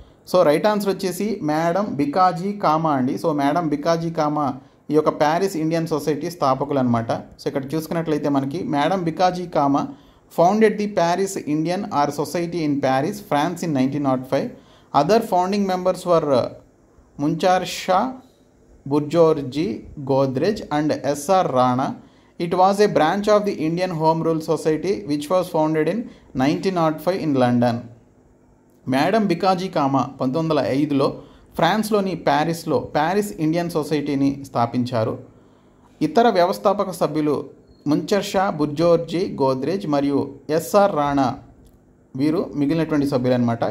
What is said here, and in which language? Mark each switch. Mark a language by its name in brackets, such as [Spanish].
[Telugu] So right answer వచ్చేసి madam Bikaji comma అండి. So madam Bikaji comma ఈ యొక్క ప్యారిస్ ఇండియన్ సొసైటీ స్థాపకులు అనమాట. సో ఇక్కడ చూసుకున్నట్లయితే మనకి [English] Madam Bhikaiji Cama founded the Paris Indian ఆర్ society in Paris, France in 1905. Other founding members were Munchershah, Burjorji Godrej and S R Rana. It was a branch of the Indian Home Rule Society which was founded in 1905 in London. [Telugu] Madam Bikaji comma 1905లో ఫ్రాన్స్లోని ప్యారిస్లో Paris Indian సొసైటీని స్థాపించారు. ఇతర వ్యవస్థాపక సభ్యులు ముంచర్ షా, బుర్జోర్జీ గోద్రేజ్ మరియు SR Rana వీరు మిగిలినటువంటి సభ్యులు అనమాట.